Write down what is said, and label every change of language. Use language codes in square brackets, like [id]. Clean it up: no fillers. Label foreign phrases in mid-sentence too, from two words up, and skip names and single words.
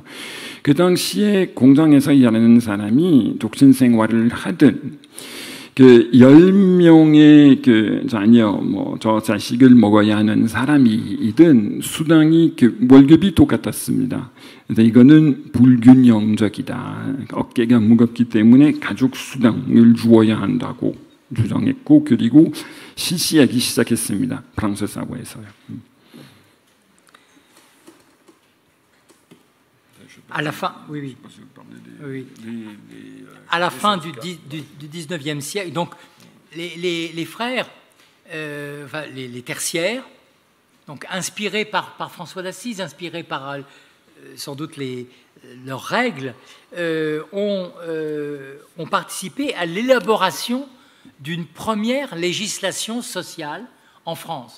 [ko] 그 당시에 공장에서 일하는 사람이 독신 생활을 하든 그 10명의 그 자녀, 저 자식을 먹어야 하는 사람이든 수당이 그 월급이 똑같았습니다. 그래서 이거는 불균형적이다. 어깨가 무겁기 때문에 가족 수당을 주어야 한다고 주장했고, 그리고 실시하기 시작했습니다. 프랑스 사회에서요. [fr] À la fin, oui. À la fin du 19e siècle, donc les frères, enfin, les tertiaires, donc inspirés par François d'Assise, inspirés par sans doute leurs règles, ont participé à l'élaboration d'une première législation sociale en France.